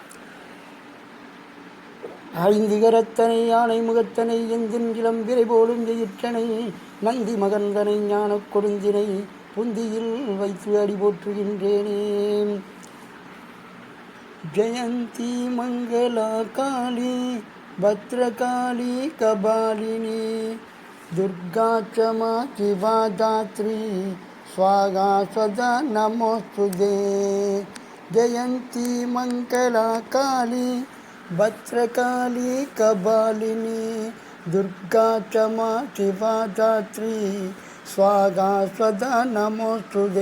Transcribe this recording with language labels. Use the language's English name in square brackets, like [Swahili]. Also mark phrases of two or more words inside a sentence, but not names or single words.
[Tamil] ஐந்திகரத்தனை யானை முகத்தனை எந்தின் இளம்பிரை போலும் எயிற்றனை நந்தி மகந்தனை ஞானக் கொடுந்தினை புந்தியில் வைத்து அடி போற்றுகின்றேனே. [Sanskrit] जयन्ती मङ्गला काली भद्रकाली कपालिनी दुर्गा क्षमा शिवा धात्री स्वागा सदा नमोस्तुते. जयंती मंगला काली भद्रकाली कपालिनी दुर्गा क्षमा शिवा दात्री स्वागा सदा नमोस्तुते.